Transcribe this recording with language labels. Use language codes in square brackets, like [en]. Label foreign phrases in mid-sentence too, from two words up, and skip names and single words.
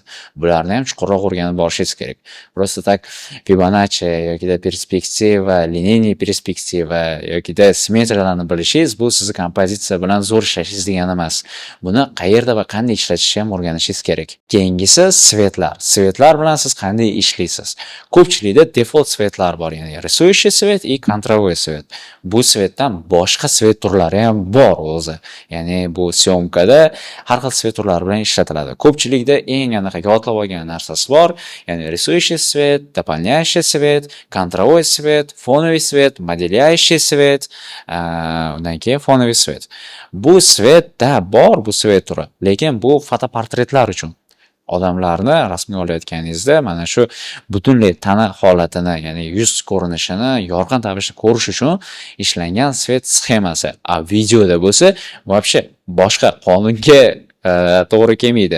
[uz] Bularni ham chuqurroq o'rganib borishingiz kerak. [ru] Просто так [uz] Fibonacci yoki perspektiva, lineyniy perspektiva yoki simmetriyalarni bilishingiz bu sizni kompozitsiya bilan zo'r ishlashingiz degani emas. Buni qayerda va qanday ishlatishni ham o'rganishingiz kerak. Keyingisi svetlar. Svetlar bilan siz qanday ishlaysiz? Ko'pchilikda default svetlar bor, ya'ni [ru] рисующий свет и контровой свет. [uz] Bu svetdan boshqa svet turlari ham bor o'zi. Ya'ni bu syomkada har xil svet turlari bilan ishlatiladi. Ko'pchilikda eng aniq yodlab olgan narsasi bor, ya'ni [ru] рисующий свет, дополняющий свет, контровой свет, фоновый свет, моделяющий свет, [uz] undan keyin [ru] фоновый свет. [uz] Bu svetda bor bu svet turi, lekin bu fotoportretlar uchun. Odamlarni rasmga olayotganingizda mana shu butunlay tana holatini, ya'ni yuz ko'rinishini yorqin tarzda ko'rish uchun ishlangan svet sxemasi. Videoda bo'lsa, вообще boshqa qonunga to'g'ri kelmaydi.